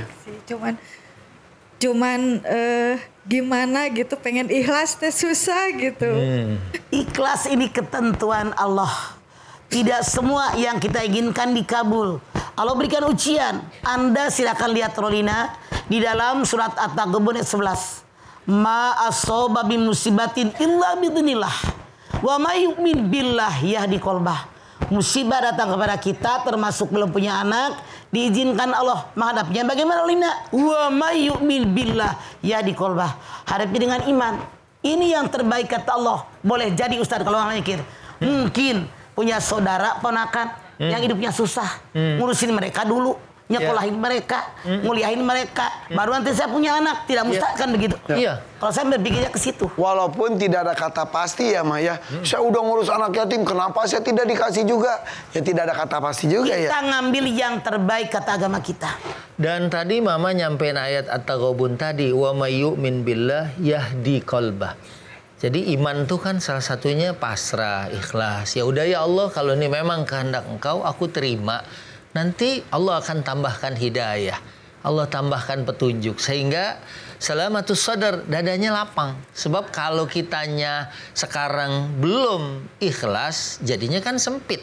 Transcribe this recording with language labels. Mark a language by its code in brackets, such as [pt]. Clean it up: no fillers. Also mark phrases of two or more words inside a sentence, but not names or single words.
[id] Baik sih, cuman gimana gitu, pengen ikhlas teh susah gitu. Ikhlas ini ketentuan Allah. Tidak semua yang kita inginkan dikabul. Allah berikan ujian. Anda silakan lihat Rolina di dalam surat At-Taghabun ayat 11. [ar] ما أصاب من مصيبة إلا بإذن الله. ومن يؤمن بالله يهد قلبه. [id] Musibah datang kepada kita termasuk belum punya anak, diizinkan Allah menghadapinya. Bagaimana Rolina? [ar] ومن يؤمن بالله يهد قلبه. [id] Hadapi dengan iman. Ini yang terbaik kata Allah. Boleh jadi Ustaz kalau orang mikir. Mungkin punya saudara ponakan yang hidupnya susah, ngurusin mereka dulu, nyekolahin mereka, nguliahin mereka, baru nanti saya punya anak. Tidak mustahil kan begitu? Iya. Kalau saya berpikirnya ke situ. Walaupun tidak ada kata pasti ya Maya, saya udah ngurus anak yatim, kenapa saya tidak dikasih juga? Ya tidak ada kata pasti juga ya. Kita ngambil yang terbaik kata agama kita. Dan tadi Mama nyampein ayat At-Taghabun tadi, [ar] ومن يؤمن بالله يهد قلبه. [id] Jadi iman tuh kan salah satunya pasrah, ikhlas. Ya udah ya Allah, kalau ini memang kehendak Engkau, aku terima. Nanti Allah akan tambahkan hidayah. Allah tambahkan petunjuk sehingga [ar] سلامة الصدر, [id] dadanya lapang. Sebab kalau kitanya sekarang belum ikhlas, jadinya kan sempit.